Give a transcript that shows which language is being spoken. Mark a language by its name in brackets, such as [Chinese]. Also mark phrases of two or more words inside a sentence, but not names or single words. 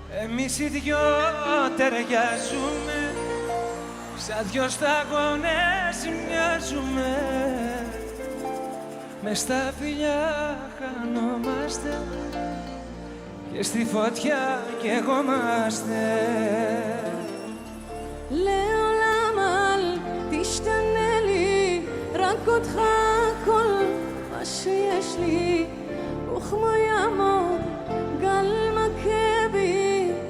[Greek] Εμείς οι δυο ταιριάζουμε, σαν δυο σταγόνες μοιάζουμε. Μες στα φιλιά χανόμαστε και στη φωτιά καίγομαστε. [Hebrew] לעולם אל תשתנה לי, רק אותך כל מה שיש לי, וכמו יעמוד גל מכה בי